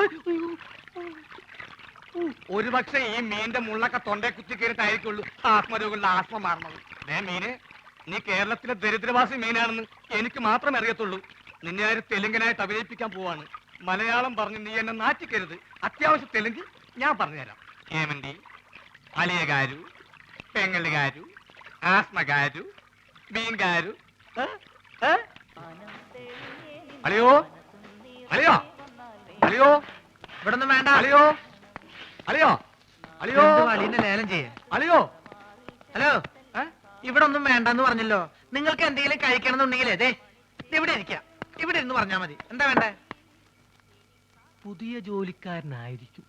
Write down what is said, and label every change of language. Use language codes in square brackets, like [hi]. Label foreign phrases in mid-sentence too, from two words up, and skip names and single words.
[ml] ഒരുപക്ഷെ ഈ മീന്റെ മുള്ളൊക്കെ തൊണ്ടേ കുത്തി കയറിട്ടായിരിക്കുള്ളൂ ആത്മരോഗമുള്ള ആസ്മ മാറണത്. മീന് നീ കേരളത്തിലെ ദരിദ്രവാസി മീനാണെന്ന് എനിക്ക് മാത്രമേ അറിയത്തുള്ളൂ. നിന്നെ ആര് തെലുങ്കനായിട്ട് അഭിനയിപ്പിക്കാൻ പോവാണ്. മലയാളം പറഞ്ഞ് നീ എന്നെ നാറ്റിക്കരുത്. അത്യാവശ്യം തെലുങ്ക് ഞാൻ പറഞ്ഞുതരാം. [te] ఏమండి అలియ గారు పెంగళ గారు ఆస్మ గారు బీన్ గారు అలియో అలియో అలియో [ml] ഇവിടൊന്നും വേണ്ട. അലിയോ അലിയോ അലിയോ അലീനെ ലേലം ചെയ്യ. അലിയോ ഹലോ ഇവിടെ ഒന്നും വേണ്ടെന്ന് പറഞ്ഞല്ലോ. നിങ്ങൾക്ക് എന്തെങ്കിലും കഴിക്കണം എന്നുണ്ടെങ്കിലേ ദേ ഇവിടെ ഇരിക്കാം. ഇവിടെ ഇരുന്ന് പറഞ്ഞാൽ മതി. എന്താ വേണ്ടേ? പുതിയ ജോലിക്കാരനായിരിക്കും.